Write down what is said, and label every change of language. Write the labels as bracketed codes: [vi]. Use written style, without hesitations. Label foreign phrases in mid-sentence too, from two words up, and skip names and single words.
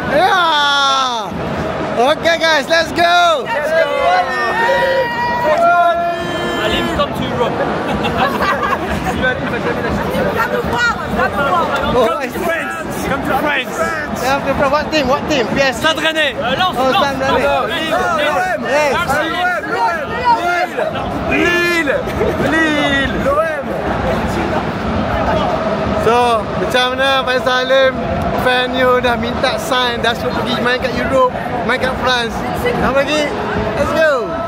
[en] Yeah. Okay, guys, let's go. Halim, come to Europe. Come to France. What team? PS. Stade Rennais. Lens. Stade Rennais. Lille. [ms] So, macam mana Faisal Halim, [en] fan you [ms] dah minta sign, dah suruh pergi main kat Europe, main kat France. Dah pergi? [en] Let's go.